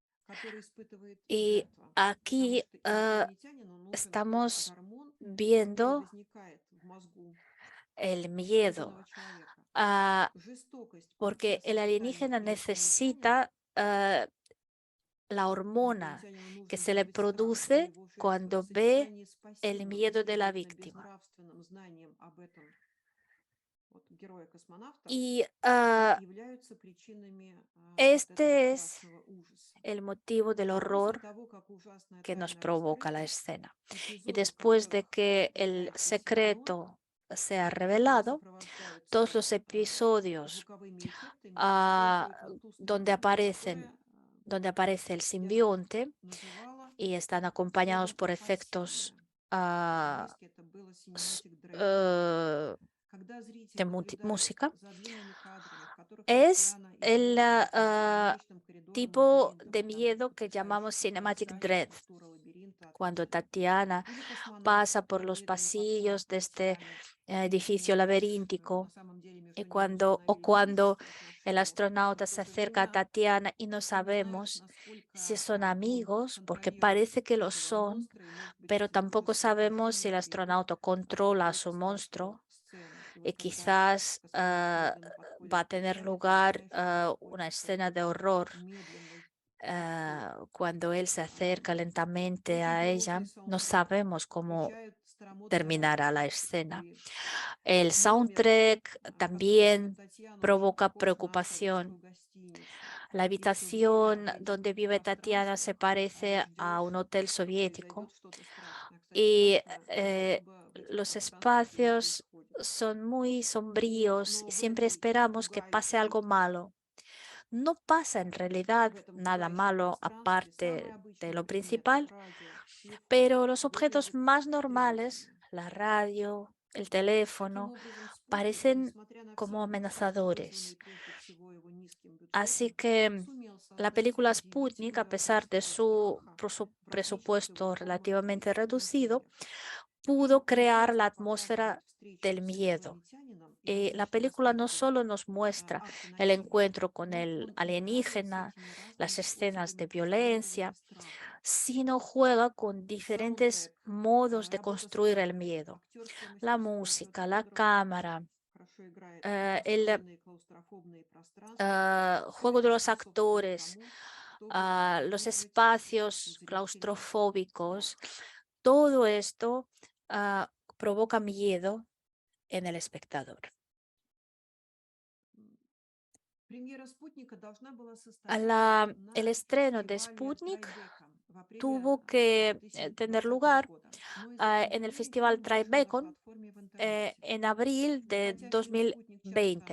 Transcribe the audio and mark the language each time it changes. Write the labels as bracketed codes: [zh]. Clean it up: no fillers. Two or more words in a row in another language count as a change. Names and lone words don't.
[es] Y aquí estamos viendo el miedo, porque el alienígena necesita la hormona que se le produce cuando ve el miedo de la víctima. Y [ru] являются причинами вот этого [es] este es [ru] страшного ужаса. [es] el motivo del [ru] А после [es] horror [ru] того, как ужасное [es] que nos [ru] тайное [es] provoca la [ru] раскрыто, [es] escena. Y [ru] эпизоды, в [es] después de [ru] которых [es] que el [ru] является сценой, [es] secreto sea [ru] которые [es] revelado, todos [ru] сопровождаются [es] los episodios [ru] звуковыми эффектами, ah, используют вот ту [es] donde [ru] структуру, которая, [es] donde aparece el [ru] я [es] simbionte [ru] называла [es] y están acompañados por [ru] комната [es] efectos [ru] пассивная. ah, По-английски это было s- [en] cinematic drag. eh, [ru] Когда зритель [es] de [ru] наблюдает [es] música, [ru] за длинными кадрами, в которых [es] es [ru] Татьяна [es] el [ru] исследовательница по бесконечным коридорам [es] tipo [ru] лабиринтов, [es] de [ru] там [es] miedo que llamamos [ru] потрясающая, [en] cinematic [ru] потрясающая [en] dread, [ru] структура лабиринта [es] cuando [ru] атмосферы. [es] Tatiana [ru] Или космонавт, [es] pasa por [ru] который [es] los [ru] медленно подходит [es] pasillos [ru] к [es] de este [ru] экрану, и ты [es] edificio [ru] не видишь на [es] laberíntico, [ru] самом деле [es] y [ru] между ними мгновений, [es] cuando [ru] действия [es] el [ru] отношений. [es] astronauta [ru] Но в [es] se [ru] то же [es] acerca a [ru] время [es] Tatiana y no [ru] ты не знаешь, [es] sabemos si [ru] насколько [es] son [ru] он [es] amigos, porque [ru] контролирует [es] parece que lo [ru] этого [es] son, [ru] монстра, и, может быть, [es] pero [ru] эти [es] tampoco [ru] дружеские [es] sabemos si [ru] отношения [es] el [ru] приведут [es] astronauta controla a [ru] к [es] su [ru] страшным [es] monstruo [ru] сценам. И [es] y [ru] вот когда [es] quizás [ru] космонавт медленно [es] va [ru] подходит [es] a [ru] к [es] tener [ru] экрану, ты [es] lugar [ru] знаешь, что [es] una [ru] происходит [es] escena [ru] какой-то [es] de horror [ru] медленный подход. [es] cuando él se acerca lentamente [ru] Очень [es] a [ru] глубокий [es] ella. No [ru] саундтрек. [es] sabemos cómo [ru] Включают старомодные [es] terminará la [ru] артефакты, [es] escena. [ru] такие [es] El [ru] номер, [es] soundtrack [ru] в котором [es] también [ru] Татьяна очень [es] provoca [ru] похож на [es] preocupación. [ru] советскую гостиницу. [es] La [ru] И все время в [es] habitación [ru] этих [es] donde vive Tatiana se [ru] пространствах [es] parece a [ru] ждешь, [es] un hotel [ru] что [es] soviético [ru] произойдет что-то страшное. Кстати, [es] y [ru] часто особо в этих [es] los [ru] пространствах и [es] espacios [ru] происходит. [es] son muy sombríos [ru] Но [es] y [ru] в [es] siempre [ru] этой [es] esperamos que pase [ru] пугающей, [es] algo malo. No pasa en realidad [ru] в этом [es] nada [ru] пугающем [es] malo [ru] пространстве [es] aparte [ru] самый [es] de [ru] обычный [es] lo [ru] предмет [es] principal, [ru] радио, телефон [es] pero los objetos [ru] выглядит [es] más normales, [ru] тревожными. [es] la radio, el [ru] Таким [es] teléfono, [ru] образом, спутник, [es] parecen [ru] несмотря на все [es] como [ru] недостатки, вызванные [es] amenazadores. [ru] прежде всего его низким [es] Así [ru] бюджетом, [es] que [ru] сумел [es] la [ru] создать [es] película Sputnik, a [ru] удивительную [es] pesar de [ru] атмосферу [es] su [ru] страха, практически [es] presupuesto [ru] упакованную [es] relativamente [ru] в [es] reducido, [ru] мультимер. [es] pudo [ru] Он не [es] crear la [ru] просто показывает [es] atmósfera [ru] встречу [es] del [ru] с [es] miedo. [ru] инопланетянином и [es] La [ru] различные [es] película no [ru] аспекты [es] solo nos muestra [ru] акта [es] el [ru] насилия, [es] encuentro con [ru] но [es] el [ru] он играет с [es] alienígena, [ru] этими [es] las [ru] разными [es] escenas [ru] способами [es] de [ru] конструирования [es] violencia, [ru] страха. [es] sino juega con diferentes [ru] Саундтрек, [es] modos de [ru] работа со [es] construir el [ru] звуком, [es] miedo. [ru] актерское [es] La [ru] мастерство. [es] música, [ru] Джоакин [es] la [ru] Федор очень [es] cámara, [ru] хорошо играет [es] el [ru] обособленные клаустрофобные пространства. Все [es] juego de [ru] это [es] los [ru] способствует [es] actores, [ru] тому, чтобы [es] los [ru] вызвать у [es] espacios [ru] зрителей [es] claustrofóbicos, [ru] страх. [es] todo esto provoca miedo en el espectador. [ru] Премьера «Спутника» должна была состояться [es] El [ru] на [es] estreno de [ru] фестивале [es] Sputnik [ru] Трайбека в апреле [es] tuvo que tener [ru] 2020 [es] lugar [ru] года. Но из-за [es] en el [ru] пандемии [es] Festival [ru] фильм вышел на [es] Tribeca [ru] платформе в интернете. [es] en abril de [ru] Хотя фильм «Спутник» часто